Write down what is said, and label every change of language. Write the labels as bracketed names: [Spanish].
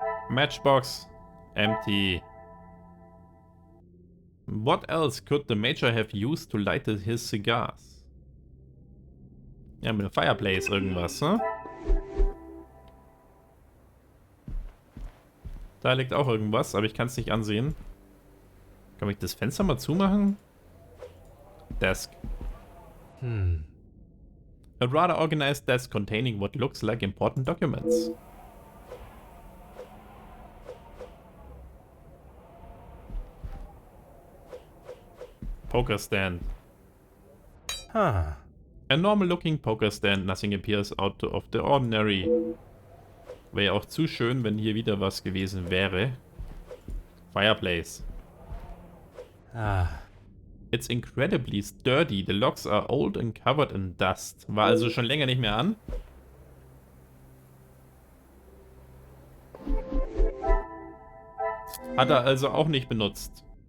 [English] Matchbox. Empty. What else could the Major have used to light his cigars? [German] Ja, mit dem Fireplace irgendwas, ne? Da liegt auch irgendwas, aber ich kann es nicht ansehen. Kann ich das Fenster mal zumachen? [English] Desk. A rather organized desk containing what looks like important documents. Poker stand. Ah. A normal looking poker stand, nothing appears out of the ordinary. [German] Wäre ja auch zu schön, wenn hier wieder was gewesen wäre. Fireplace. Ah. [English] It's incredibly sturdy. The locks are old and covered in dust. [German] War also schon länger nicht mehr an. Hat er also auch nicht benutzt.